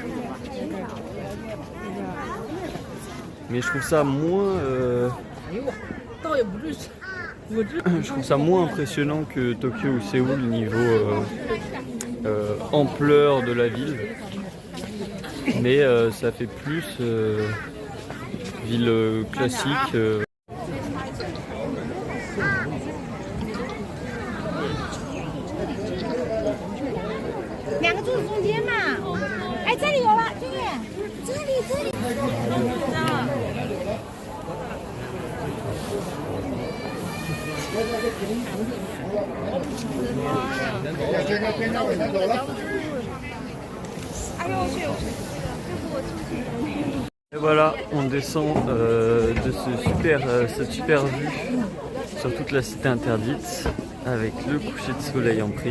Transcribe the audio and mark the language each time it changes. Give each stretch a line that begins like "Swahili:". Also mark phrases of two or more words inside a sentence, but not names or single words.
French: Mais je trouve ça moins je trouve ça moins impressionnant que Tokyo ou Séoul niveau ampleur de la ville. Mais ça fait plus ville classique.
Chinese: 2个柱子中间嘛。哎，这里有了，对，这里。
French: Et voilà, on descend de cette super vue sur toute la cité interdite avec le coucher de soleil en prime.